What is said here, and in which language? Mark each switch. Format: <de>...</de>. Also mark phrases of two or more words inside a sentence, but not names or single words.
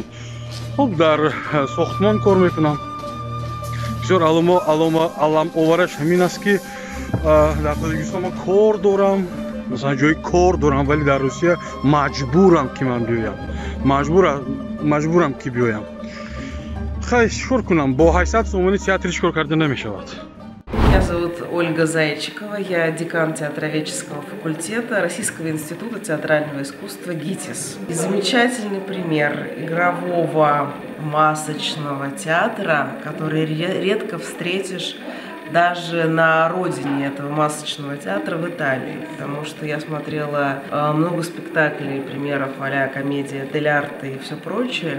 <tg>хуб дар сохтмон кор мекунам. бисёр аламовараш ҳамин аст ки дар Тоҷикистон ман кор дорам, масалан ҷои кор дорам, вале дар Русия маҷбурам ки ман биёям. маҷбурам ки биёям. хай чикор кунам? Бо ҳайсият сомони театри чикор карда намешавад.</tg> <ru>Меня зовут Ольга Зайчикова, я декан театроведческого факультета Российского института театрального искусства ГИТИС. И замечательный пример игрового масочного театра, который редко встретишь даже на родине этого масочного театра в Италии, потому что я смотрела много спектаклей, примеров а-ля комедия дель арте и все прочее.</ru>